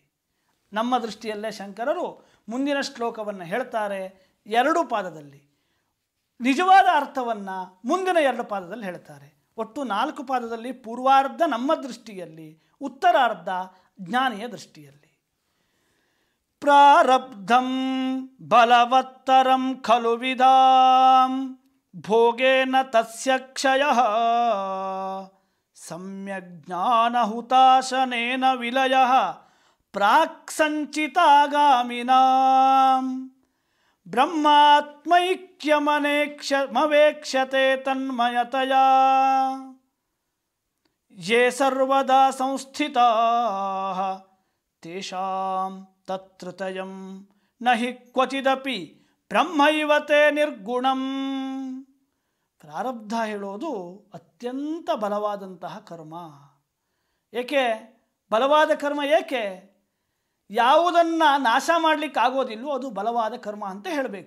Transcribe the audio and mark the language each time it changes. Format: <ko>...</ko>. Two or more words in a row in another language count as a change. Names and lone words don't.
<kn>ನಮ್ಮ ದೃಷ್ಟಿಯಲ್ಲೇ ಶಂಕರರು ಮುಂದಿನ ಶ್ಲೋಕವನ್ನು ಹೇಳ್ತಾರೆ 2 ಪಾದದಲ್ಲಿ. ನಿಜವಾದ ಅರ್ಥವನ್ನು ಮುಂದಿನ 2 ಪಾದದಲ್ಲಿ ಹೇಳ್ತಾರೆ. ಒಟ್ಟು 4 ಪಾದದಲ್ಲಿ ಪೂರ್ವಾರ್ಧ ನಮ್ಮ ದೃಷ್ಟಿಯಲ್ಲಿ, ಉತ್ತರಾರ್ಧ ಜ್ಞಾನಿಯ ದೃಷ್ಟಿಯಲ್ಲಿ.</kn> <sa>ಪ್ರಾರಬ್ಧಂ ಬಲವತ್ತರಂ ಖಲು ವಿಧಾಂ ಭೋಗೇನ ತಸ್ಯ ಕ್ಷಯಃ ಸಮ್ಯಕ್ ಜ್ಞಾನಹುತಾಶನೇನ ವಿಲಯಃ ಪ್ರಾಕ್ ಸಂಚಿತಾಗಾಮಿನಾಂ ಬ್ರಹ್ಮಾತ್ಮೈಕ್ಯಮವೇಕ್ಷತೆ ತನ್ಮಯತಯಾ ಯೇ ಸರ್ವದಾ ಸಂಸ್ಥಿತಾಃ ತೇಷಾಂ ತತ್ಋತಯಂ ನಹಿ ಕ್ವಚಿದಪಿ ಬ್ರಹ್ಮೈವತೆ ನಿರ್ಗುಣಂ.</sa> <kn>ಪ್ರಾರಬ್ಧ ಹೇಳೋದು ಅತ್ಯಂತ ಬಲವಾದಂತಹ ಕರ್ಮ. ಏಕೆ ಬಲವಾದ ಕರ್ಮ? ಏಕೆ? ಯಾವುದನ್ನು ನಾಶ ಮಾಡಲಿಕ್ಕಾಗೋದಿಲ್ಲವೋ ಅದು ಬಲವಾದ ಕರ್ಮ ಅಂತ ಹೇಳಬೇಕು.</kn>